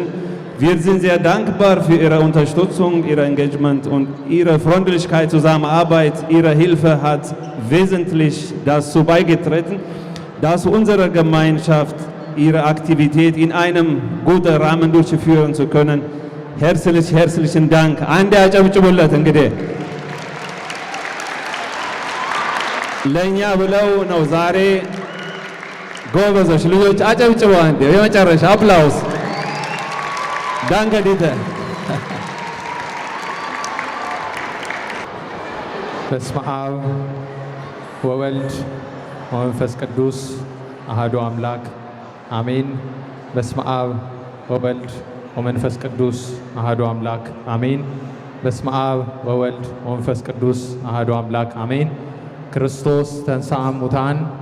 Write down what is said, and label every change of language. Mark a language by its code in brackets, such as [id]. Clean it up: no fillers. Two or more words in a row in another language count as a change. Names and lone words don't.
[de] Wir sind sehr dankbar für Ihre Unterstützung, Ihr Engagement und Ihre Freundlichkeit, Zusammenarbeit. Ihre Hilfe hat wesentlich dazu beigetragen, dass unsere Gemeinschaft ihre Aktivität in einem guten Rahmen durchführen zu können. Herzlichen Dank. [am] Ande aጨብጭቡለት እንግዲህ ለኛ ብለው ነው ዛሬ ጎበዞች ልጆች አጨብጭበው አንዴ የመጨረሻ አፕላውስ ዳንከ ዲተ [gez] በስመ አብ ወወልድ ወመንፈስ ቅዱስ አሐዱ አምላክ አሜን። በስመ አብ ወወልድ ወመንፈስ ቅዱስ አሐዱ አምላክ አሜን። በስመ አብ ወወልድ ወመንፈስ ቅዱስ አሐዱ አምላክ አሜን። ክርስቶስ ተንሥአ እሙታን